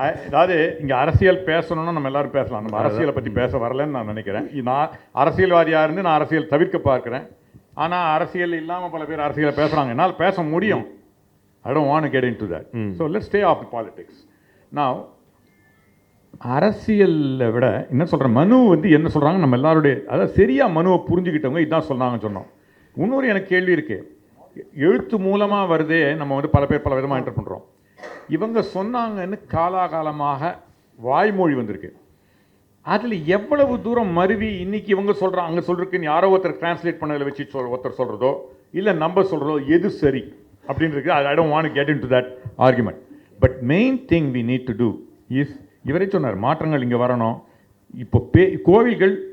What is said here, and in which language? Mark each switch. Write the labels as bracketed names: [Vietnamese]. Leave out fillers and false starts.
[Tamil] அதாவது இங்கே அரசியல் பேசணும்னா நம்ம எல்லோரும் பேசலாம். நம்ம அரசியலை பற்றி பேச வரலன்னு நான் நினைக்கிறேன். நான் அரசியல்வாதியாக இருந்து நான் அரசியல் தவிர்க்க பார்க்குறேன். ஆனால் அரசியல் இல்லாமல் பல பேர் அரசியலை பேசுகிறாங்க. என்னால் பேச முடியும். [English] I don't want to get into that. So let's stay off the politics. [Tamil] Now, அரசியலை விட என்ன சொல்கிறேன், மனு வந்து என்ன சொல்கிறாங்க நம்ம எல்லாருடைய, அதாவது சரியாக மனுவை புரிஞ்சுக்கிட்டவங்க இதுதான் சொன்னாங்கன்னு சொன்னோம். இன்னொரு எனக்கு கேள்வி இருக்குது. எழுத்து மூலமாக வருதே, நம்ம வந்து பல பேர் பல விதமாக என்டர் பண்ணுறோம். இவங்க சொன்னாங்கன்னு காலாகாலமாக வாய்மொழி வந்திருக்கு. அதில் எவ்வளவு தூரம் மருவி இன்னைக்கு இவங்க சொல்கிறாங்க அங்கே சொல்கிறதுக்குன்னு யாரோ ஒருத்தர் டிரான்ஸ்லேட் பண்ணதில் வச்சு ஒருத்தர் சொல்கிறதோ இல்லை நம்ம சொல்கிறதோ எது சரி அப்படின்றது. [English] I don't want to get into that argument. But main thing we need to do is, [Tamil] இவரே சொன்னார், மாற்றங்கள் இங்கே வரணும். இப்போ கோவில்கள்